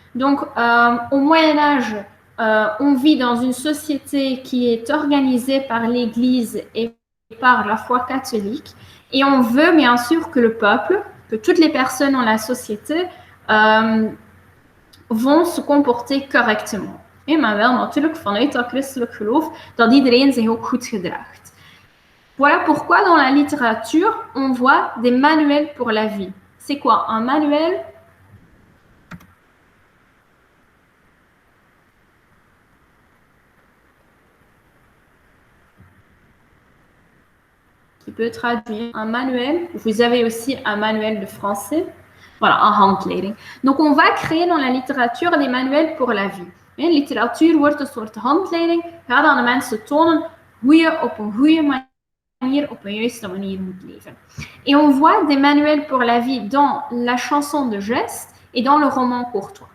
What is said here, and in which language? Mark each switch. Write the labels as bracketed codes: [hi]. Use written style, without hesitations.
[fr] Donc, au Moyen-Âge, on vit dans une société qui est organisée par l'Église et par la foi catholique. Et on veut bien sûr que le peuple que toutes les personnes dans la société vont se comporter correctement. [nl] Maar wel natuurlijk vanuit dat christelijk geloof dat iedereen zich ook goed gedraagt. [fr] Voilà pourquoi dans la littérature, on voit des manuels pour la vie. C'est quoi un manuel? Qui peut traduire un manuel. Vous avez aussi un manuel de français. Voilà, een handleiding. Donc, on va créer dans la littérature des manuels pour la vie. [nl] In literatuur wordt een soort handleiding. Gaat aan de mensen tonen hoe je op een goede manier, op een juiste manier moet leven. [fr] Et on voit des manuels pour la vie dans la chanson de geste et dans le roman courtois.